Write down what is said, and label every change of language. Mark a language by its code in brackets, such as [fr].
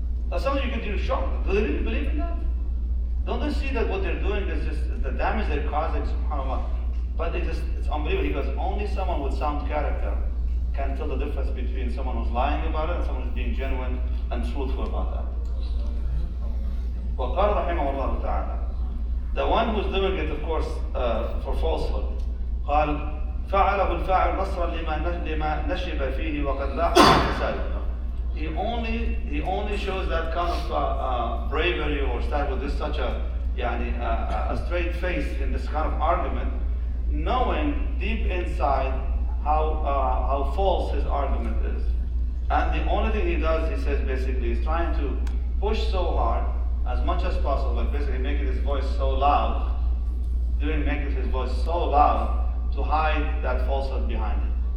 [en] Now some of you could be shocked. Do they really believe in that? Don't they see that what they're doing is just the damage they're causing, subhanAllah? But it's unbelievable because only someone with sound character can tell the difference between someone who's lying about it and someone who's being genuine and truthful about that. [ar] وقال رحمه الله تعالى, [en] the one who's doing it, of course, for falsehood, [ar] قال فعله الفاعل نصرا لما نشب فيه وقد لاح الفساد. [en] He only shows that kind of bravery or start with this such a straight face in this kind of argument, knowing deep inside how false his argument is. And the only thing he does, he says basically, is trying to push so hard as much as possible, like basically making his voice so loud, making his voice so loud to hide that falsehood behind it.